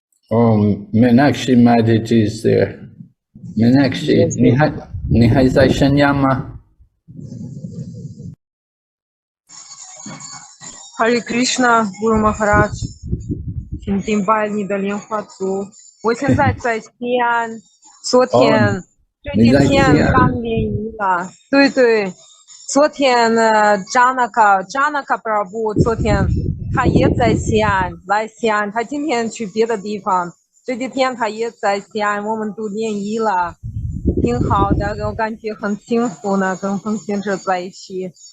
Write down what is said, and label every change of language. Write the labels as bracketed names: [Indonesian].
[English] Oh, Meenakshi Mataji is there. [Chinese] Meenakshi,你还在沈阳吗？ Hare Krishna, Guru Maharaj，请敬拜你的莲花足。我现在在西安，昨天、这几天刚联谊了。对对，昨天呢，Janaka Prabhu 昨天他也在西安，来西安。他今天去别的地方，这几天他也在西安，我们都联谊了，挺好的，我感觉很幸福呢，跟奉献者在一起。